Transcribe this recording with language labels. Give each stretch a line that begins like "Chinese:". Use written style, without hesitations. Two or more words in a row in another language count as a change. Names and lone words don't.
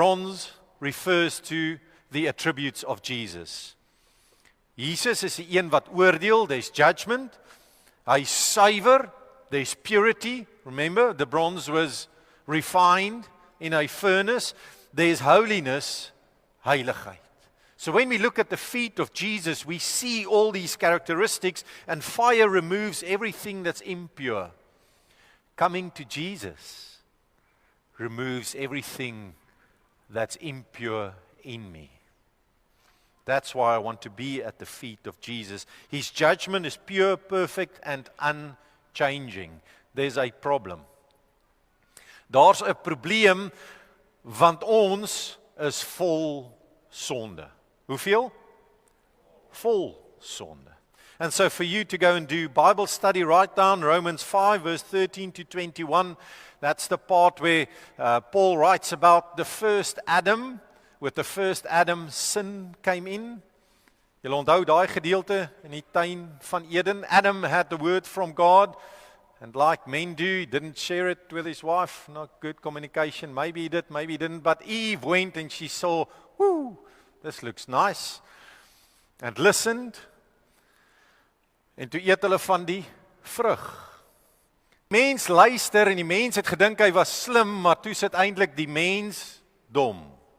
English: bronze refers to the attributes of Jesus.
Afrikaans: Jesus is die een wat oordeel,
English: there's judgment.
Afrikaans: Hy is suiwer,
English: there's purity. Remember, the bronze was refined in a furnace. There's holiness, heiligheid. So when we look at the feet of Jesus, we see all these characteristics, and fire removes everything that's impure. Coming to Jesus removes everything that's impure in me. That's why I want to be at the feet of Jesus. His judgment is pure, perfect, and unchanging. There's a problem.
Afrikaans: Daar's 'n probleem, want ons is vol sonde. Hoeveel? Vol sonde.
English: And so for you to go and do Bible study, write down Romans 5, verse 13 to 21. That's the part where Paul writes about the first Adam. With the first Adam, sin came in.
Afrikaans: Julle onthou daai gedeelte in die tuin van Eden.
English: Adam had the word from God. And like men do, he didn't share it with his wife. Not good communication. Maybe he did, maybe he didn't. But Eve went and she saw, whoo, this looks nice. And listened.
Afrikaans: En toe eet hulle van die vrug. Mens luister en die mens het gedink hy was slim, maar toe sit eintlik die mens dom.